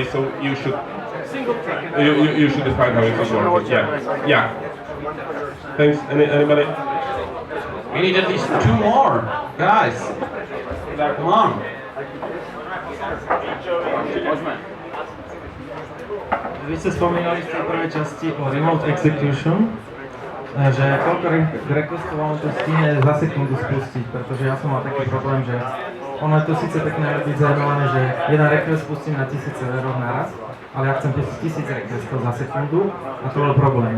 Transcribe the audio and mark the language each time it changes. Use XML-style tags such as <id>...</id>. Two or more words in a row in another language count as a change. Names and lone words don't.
<en>So you should define how it's working. Yeah. Thanks. Anybody? We need at least 2 more, guys. Come on.</en> <sk>Vy ste spomínali v tej prvej časti o</sk> <en>remote execution,</en> <sk>že koľko requestov on to stihne za sekundu spustiť, pretože ja som mal taký problém, že ono je to síce pekné byť zaujímavé, že jeden request spustím na 1000 serverov naraz, ale ja chcem pustiť 1000 requestov za sekundu a to bol problém.</sk>